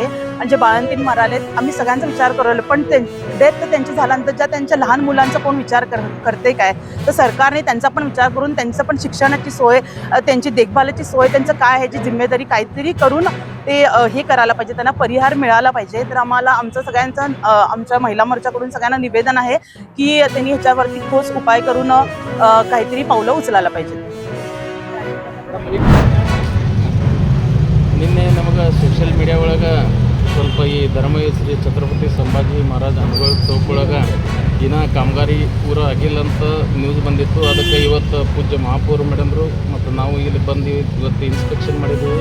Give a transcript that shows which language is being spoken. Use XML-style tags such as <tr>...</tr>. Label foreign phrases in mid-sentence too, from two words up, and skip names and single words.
<mr>आणि जे बाळंतीण मरालेत आम्ही सगळ्यांचा विचार करवलं, पण डेथ तर त्यांची झाल्यानंतर ज्या त्यांच्या लहान मुलांचा कोण विचार करते काय, तर सरकारने त्यांचा पण विचार करून त्यांचं पण शिक्षणाची सोय, त्यांची देखभालीची सोय, त्यांचं काय ह्याची जिम्मेदारी काहीतरी करून ते हे करायला पाहिजे, त्यांना परिहार मिळाला पाहिजे. तर आम्हाला आमचं सगळ्यांचं आमच्या महिला मोर्चाकडून सगळ्यांना निवेदन आहे की त्यांनी ह्याच्यावरती ठोस उपाय करून काहीतरी पावलं उचलायला पाहिजे.</mr> <kn>ನಿನ್ನೆ ನಮಗೆ</kn> <en>social media</en> <kn>ಒಳಗೆ ಸ್ವಲ್ಪ ಈ ಧರ್ಮವೀರ ಶ್ರೀ ಛತ್ರಪತಿ ಸಂಭಾಜಿ ಮಹಾರಾಜ್ ಅನುಗಳ ಚೌಕೊಳಗೆ ದಿನ ಕಾಮಗಾರಿ ಪೂರ ಆಗಿಲ್ಲ ಅಂತ ನ್ಯೂಸ್ ಬಂದಿತ್ತು. ಅದಕ್ಕೆ ಇವತ್ತು ಪೂಜ್ಯ ಮಹಾಪೌರ ಮೇಡಮ್ರು ಮತ್ತು ನಾವು ಇಲ್ಲಿ ಬಂದು ಇವತ್ತು ಇನ್ಸ್ಪೆಕ್ಷನ್ ಮಾಡಿದ್ದೀವಿ.</kn>